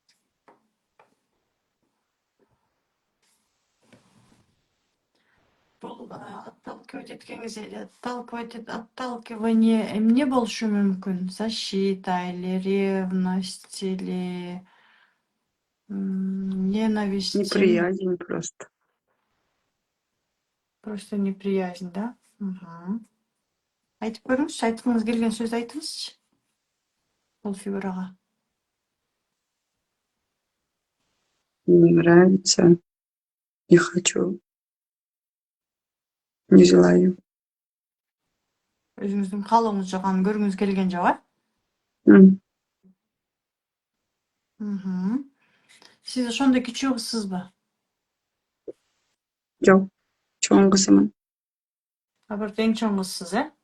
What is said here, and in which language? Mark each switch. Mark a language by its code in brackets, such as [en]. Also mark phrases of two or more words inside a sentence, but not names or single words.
[ky] Бул отталкивать эткенге отталкивание эмне болушу мүмкүн? [ru] Защита или ревность или ненависть? Неприязнь просто. Просто неприязнь, да? [ky] Айтып көрүңүзчү, айткыңыз келген сөз айтыңызчы. Бул фигурага. [ru] Не нравится. Не хочу. Не желаю. [ky] Өзүңүздүн каалооңуз жок, аны көргүңүз келген жок, М, Сиз ошондой кичүү кызсызбы? Жок. Чоң кызымын. Абырт эң чоң кызсыз,